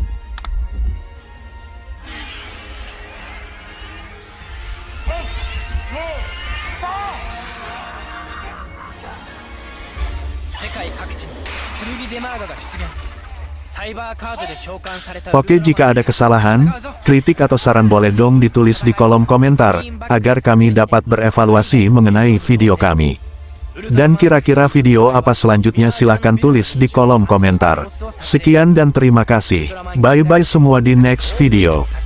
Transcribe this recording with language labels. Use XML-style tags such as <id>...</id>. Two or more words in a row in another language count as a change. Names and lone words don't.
<ja>世界各地に剣デマーガが出現。サイバーカードで召喚された。</ja> <id>Oke, jika ada kesalahan, kritik atau saran boleh dong ditulis di kolom komentar, agar kami dapat berevaluasi mengenai video kami. Dan kira-kira video apa selanjutnya silahkan tulis di kolom komentar. Sekian dan terima kasih. Bye-bye semua di</id> <en>next video.</en>